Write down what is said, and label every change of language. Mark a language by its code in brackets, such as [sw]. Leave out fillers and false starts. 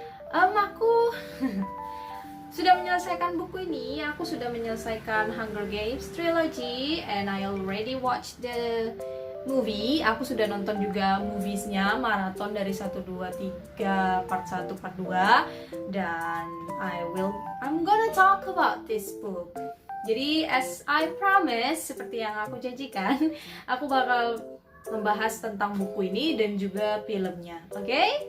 [id] Aku sudah menyelesaikan buku ini. Aku sudah menyelesaikan [en] Hunger Games Trilogy, and I already watched the movie. [id] Aku sudah nonton juga moviesnya, maraton dari 1, 2, 3, part 1, part 2. [en] Dan I'm gonna talk about this book. [id] Jadi [en] as I promise, [id] seperti yang aku janjikan, aku bakal membahas tentang buku ini dan juga filmnya, oke?